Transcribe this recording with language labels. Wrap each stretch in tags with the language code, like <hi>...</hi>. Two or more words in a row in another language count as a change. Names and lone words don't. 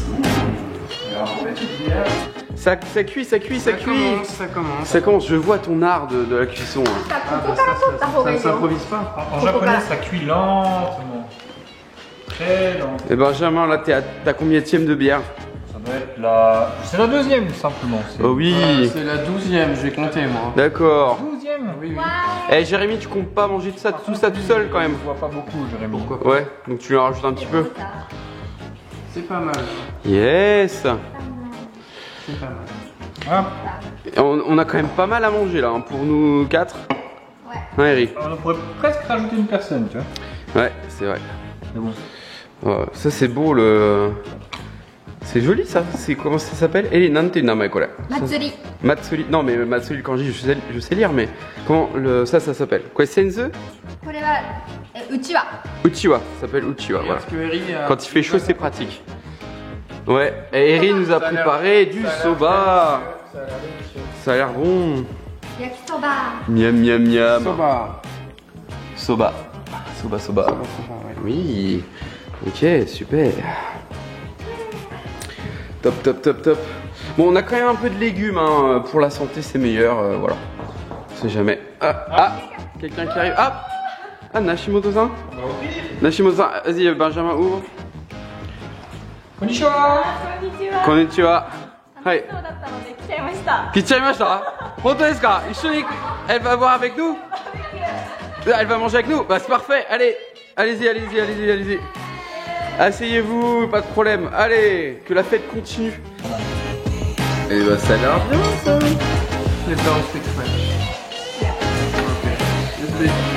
<fr>Alors, on met une bière. Ça cuit, ça cuit, ça cuit. Ça commence. Ça commence, je vois ton art de la cuisson. Hein.</fr> <ja>ここから取った方がいい</ja> <fr>Ça</fr> <ja>よ。</ja> <fr>s'improvise pas. En japonais, ça cuit lentement. Très lent. Et Benjamin, là, t'as combien de bière? Ça doit être la... C'est la deuxième, simplement. Oh oui. C'est la 12e, je vais compter moi. D'accord. 12e. Oui, oui. Eh Jérémy, tu comptes pas manger tout ça tout seul quand même? Je vois pas beaucoup, Jérémy. Pourquoi Ouais, donc tu lui en rajoutes un petit peu. C'est pas mal. Yes. C'est pas mal. Ah, Et on a quand même pas mal à manger là, hein, pour nous 4. Ouais. Hein Eric? on pourrait presque rajouter une personne, tu vois. Ouais, c'est vrai. Mais bon. Oh, ça c'est beau le... C'est joli ça, c'est comment ça s'appelle?</fr> <ja>えなんて名前これ? 祭り。</ja> <fr>Matsuri, non mais Matsuri kanji je sais lire mais comment ça s'appelle? Quoi, senzu?</fr> <ja>これはうちわ。</ja> <fr>Uchiwa, ça s'appelle Uchiwa, voilà. Parce que Eri a- Quand il fait chaud c'est pratique. Ouais, et Eri nous a préparé du soba. Ça a l'air délicieux. Ça a l'air bon.</fr> <ja>焼きそば。</ja> <fr>Miam miam miam. Soba. Soba. Soba soba. Ouais. Oui. Ok, super. Top top top top. Bon, on a quand même un peu de légumes hein. Pour la santé c'est meilleur, voilà. On sait jamais. Ah, quelqu'un qui arrive. Ah, Nashimoto-san. Nashimoto-san, vas-y Benjamin ouvre.</fr> <ja>こんにちは. こんにちは。こんにちは. はい。そうだったので来ちゃいました。来ちゃいました。本当ですか? Ishoni-</ja> <fr>Elle va boire avec nous? Elle va manger avec nous? Bah c'est parfait, allez. Allez-y, allez-y, allez-y, allez-y. Asseyez-vous, pas de problème. Allez, que la fête continue. Et bah ça a l'air bien ça.</fr> <en>Les don't speak French. Okay.</en>